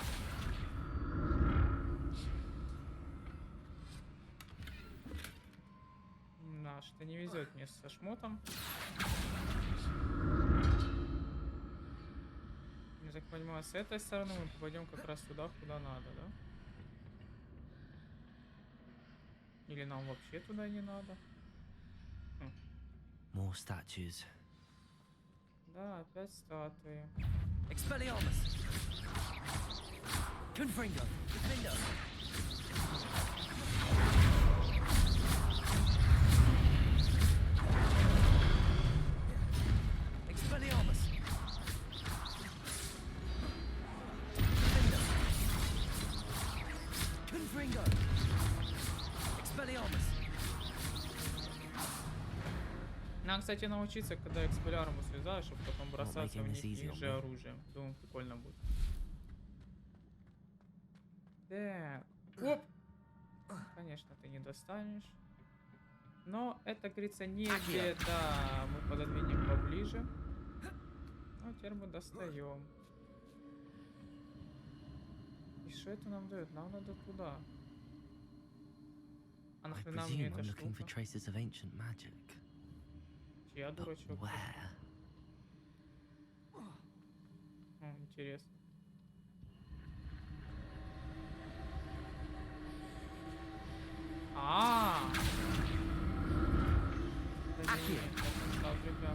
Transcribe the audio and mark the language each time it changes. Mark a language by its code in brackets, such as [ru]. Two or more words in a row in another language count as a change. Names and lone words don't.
[ru] Да, что не везет мне со шмотом. Я так понимаю, с этой стороны мы попадем как раз туда, куда надо, да? Или нам вообще туда не надо? [en] More statues. [ru] Да, опять статуи. Expelliarmus. Confringo. Defender. Expelliarmus. Defender. Confringo. Expelliarmus. Надо, кстати, научиться, когда экспеллярму связаешь, чтобы потом бросаться в них их же оружием. Думаю, прикольно будет. Так. Оп! Конечно, ты не достанешь. Но это, говорится, не беда. Мы пододвинем поближе. Ну, теперь мы достаем. И что это нам дает? Нам надо туда. А [en] I [ru] нахрена мне [en] presume [ru] эта [en] I'm looking for [ru] штука? [en] traces of ancient magic. [ru] Чья [en] But [ru] дурачок? [en] where? [ru] Интересно. Да нет, я pensал, ребят.